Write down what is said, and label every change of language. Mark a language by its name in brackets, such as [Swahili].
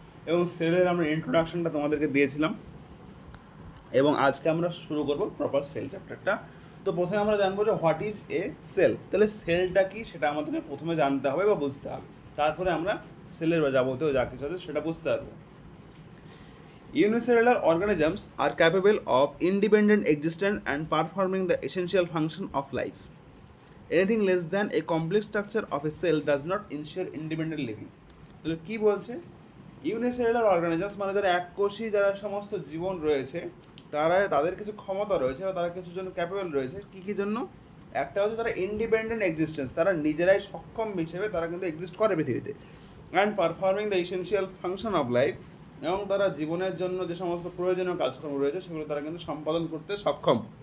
[Bangla] এবং সেলের আমরা ইন্ট্রোডাকশনটা তোমাদেরকে দিয়েছিলাম এবং আজকে আমরা শুরু করব প্রপার সেল চ্যাপ্টারটা। তো প্রথমে আমরা জানবো যে [English] What is a cell. [Bangla] তাহলে সেলটা কি সেটা আমাদেরকে প্রথমে জানতে হবে বা বুঝতে হবে, তারপরে আমরা সেলের বা যাবতীয় যা কিছু আছে সেটা বুঝতে পারবো। [English] Unicellular organisms are capable of independent existence and performing the essential function of life. Anything less than a complex structure of a cell does not ensure independent living. [Bangla] তাহলে কি বলছে? ইউনিসেলুলার অর্গানিজমস মানে যারা এককোষী, যারা সমস্ত জীবন রয়েছে, তাদের কিছু ক্ষমতা রয়েছে বা তারা কিছু জন্য ক্যাপেবল রয়েছে। কী জন্য? একটা হচ্ছে তারা ইন্ডিপেন্ডেন্ট এক্সিস্টেন্স, তারা নিজেরাই সক্ষম হিসেবে তারা কিন্তু এক্সিস্ট করে পৃথিবীতে। [English] and performing the essential function of life, [Bangla] এবং তারা জীবনের জন্য যে সমস্ত প্রয়োজনীয় কাজকর্ম রয়েছে সেগুলো তারা কিন্তু সম্পাদন করতে সক্ষম।